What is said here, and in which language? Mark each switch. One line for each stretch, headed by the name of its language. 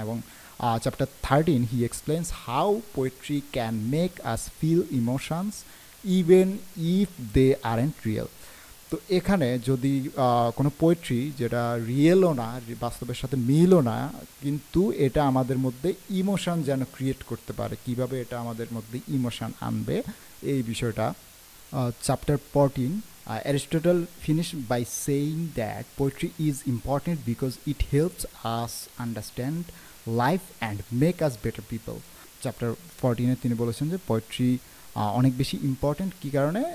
Bangla: এবং
English: Chapter 13 he explains how poetry can make us feel emotions even if they aren't real.
Bangla: তো এখানে যদি কোনো পোয়েট্রি যেটা রিয়েলও না, বাস্তবের সাথে মিলও না, কিন্তু এটা আমাদের মধ্যে ইমোশন যেন ক্রিয়েট করতে পারে, কিভাবে এটা আমাদের মধ্যে ইমোশন আনবে, এই বিষয়টা।
English: Chapter 14 Aristotle finished by saying that poetry is important because it helps us understand life and make us better people.
Bangla: Chapter 14 তিনি বলেছেন যে পোয়েট্রি অনেক বেশি ইম্পর্ট্যান্ট, কী কারণে?